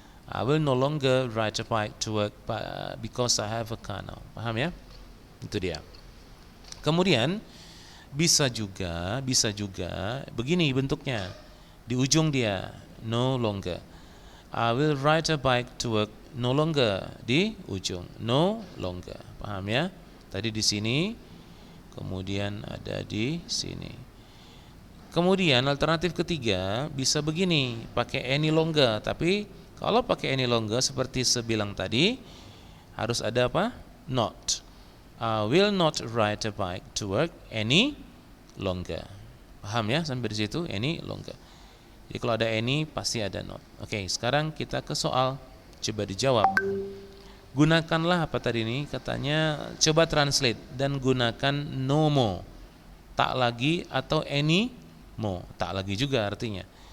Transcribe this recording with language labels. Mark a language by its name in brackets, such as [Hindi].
[English] I will no longer ride a bike to work because I have a car now. [Indonesian] Paham ya? Itu dia. Kemudian bisa juga begini bentuknya. Di ujung dia no longer. [English] I will ride a bike to work, [Indonesian] no longer di ujung, no longer. Paham ya? Tadi di sini, kemudian ada di sini. Kemudian alternatif ketiga bisa begini, pakai any longer. Tapi kalau pakai any longer seperti sebilang tadi, harus ada apa? Not. [English] I will not ride a bike to work any longer. [Indonesian] Paham ya sampai di situ? Any longer. Jadi kalau ada any pasti ada not. Oke, sekarang kita ke soal. Coba dijawab. Gunakanlah apa tadi ini? Katanya coba translate dan gunakan no more. Tak lagi atau any more. Tak lagi juga artinya.